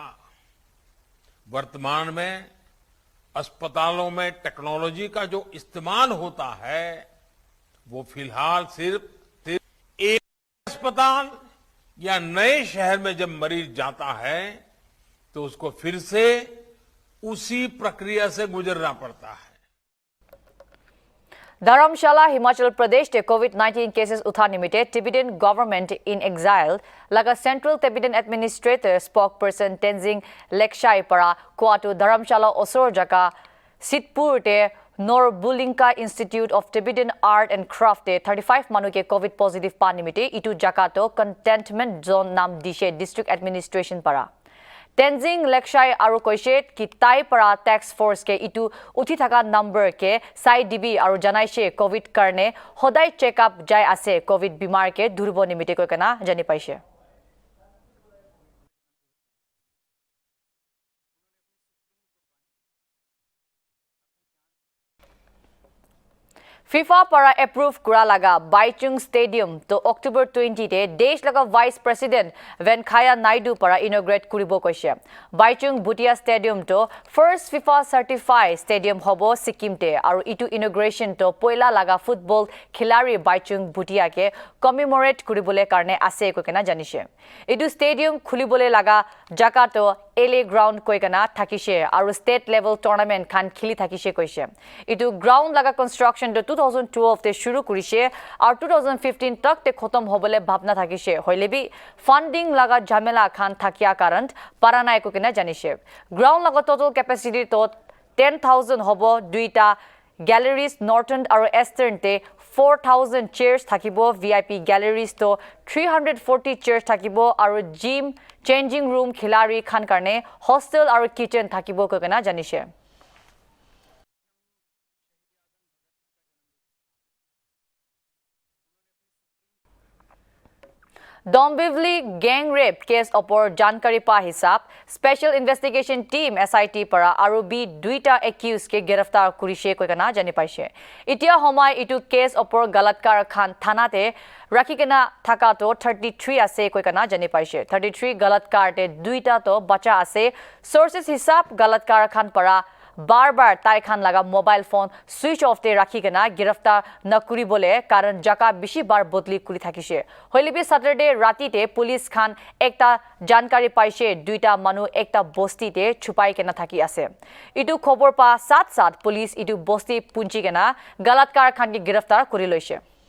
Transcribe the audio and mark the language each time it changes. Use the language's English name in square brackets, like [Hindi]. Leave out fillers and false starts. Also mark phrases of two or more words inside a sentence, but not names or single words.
[Hindi] वर्तमान में अस्पतालों में टेक्नोलॉजी का जो इस्तेमाल होता है, वो फिलहाल सिर्फ एक अस्पताल या नए शहर में जब मरीज जाता है तो उसको फिर से उसी प्रक्रिया से गुजरना पड़ता है। [Naga Pidgin] Dharamshala, Himachal Pradesh te [English] COVID-19 cases [Naga Pidgin] utha nimite Tibetan government in exile laga Central Tibetan Administrator spokesperson Tenzing Lekshai para Kuatu Dharamshala Osor jaka Sitpur te Norbulinka Institute of Tibetan Art and Craft te 35 manu ke COVID positive pa nimite itu jakato [English] containment zone [Naga Pidgin] nam dishe [English] district administration [Naga Pidgin] para Tenzing Lekshai aru koishe ki tai para [English] tax force [Naga Pidgin] ke itu uthi thaka number ke sai dibi aru janaishe covid karne hodai [English] check up [Naga Pidgin] jai ase covid bimar ke dhurbo nimite koi kana jani paise FIFA para approve kura laga Baichung Stadium to October 20 te desh laga Vice President Venkaya Naidu para inaugurate kuribo koise. Baichung Bhutia Stadium to [English] first FIFA certified stadium [Naga Pidgin] hobo Sikkim te aru itu inauguration to poila laga football khilari Baichung Bhutia ke commemorate kuribole karne ase ko kena janise. Itu stadium khulibole laga jaka to LA ground koi kana thakise aru [English] state level tournament [Naga Pidgin] khan khili thakise koise. Itu ground laga construction to 2012 te shuru kurise aru 2015 tak te khotam hobole bhabna thakise hoile bi funding laga jhamela khan thakia karan paranai ko kena janise. Ground laga [English] total capacity [Naga Pidgin] to 10,000 hobo duita galleries Northern aru Eastern te 4,000 chairs thakibo VIP galleries to 340 chairs thakibo aru [English] gym changing room [Naga Pidgin] khilari khan karne hostel aru kitchen thakibo ko kana janise. Dombivli [English] gang rape case [Naga Pidgin] opor jankari pa hisab [English] special investigation team [Naga Pidgin] SIT para aru bi duita accused ke giraftar kurise koi kana jani paise. Itia homai itu case opor galatkar khan thana te rakhikena thaka to 33 ase koi kana jani paise. 33 galatkar te duita to bacha ase. Sources hisab galatkar khan para bar tai khan laga [English] mobile phone switch off [Naga Pidgin] te rakhi kena giraftar na kuri bole karon jaka bishi bar bodli kuri thakise hoilebi Saturday ratite police khan ekta jankari paise duita manu ekta bostite chupai kena thaki ase itu khobor pa sath sath police itu bosti punchi kena galatkar khan ke giraftar kuri loise